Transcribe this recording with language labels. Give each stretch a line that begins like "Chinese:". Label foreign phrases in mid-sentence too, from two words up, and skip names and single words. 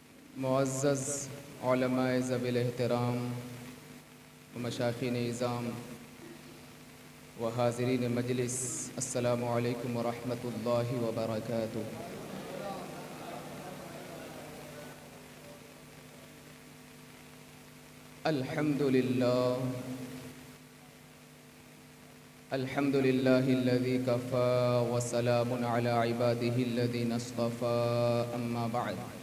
Urdu: معزز علمائے ذوی الاحترام و مشائخین عظام و حاضرین مجلس,
Arabic: السلام عليكم ورحمة الله وبركاته. الحمد لله الذي كفى وسلام على عباده الذين اصطفى، أما بعد.